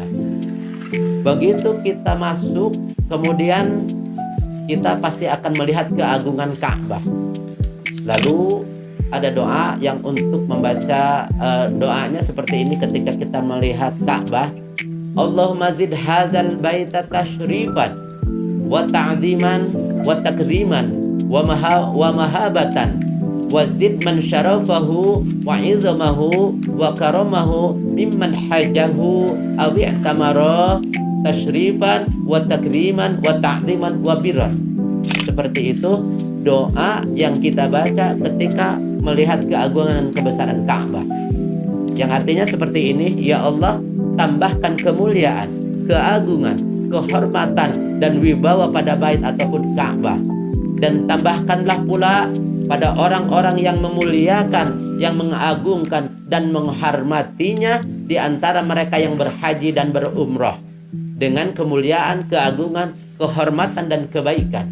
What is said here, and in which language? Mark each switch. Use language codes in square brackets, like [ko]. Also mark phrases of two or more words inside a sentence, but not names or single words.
[id] Begitu kita masuk, kemudian kita pasti akan melihat keagungan Ka'bah. Lalu ada doa yang untuk membaca doanya seperti ini ketika kita melihat Ka'bah. [ar] اللهم زد هذا البيت تشريفا وتعظيما وتكريما ومهابة وزد من شرفه وعظمه وكرمه ممن حجه أو اعتمره تشريفا وتكريما وتعظيما وبرا. [id] Seperti itu doa yang kita baca ketika melihat keagungan dan kebesaran Ka'bah. Yang artinya seperti ini, ya Allah, tambahkan kemuliaan, keagungan, kehormatan dan wibawa pada bait ataupun Ka'bah, dan tambahkanlah pula pada orang-orang yang memuliakan, yang mengagungkan dan menghormatinya di antara mereka yang berhaji dan berumrah, dengan kemuliaan, keagungan, kehormatan dan kebaikan.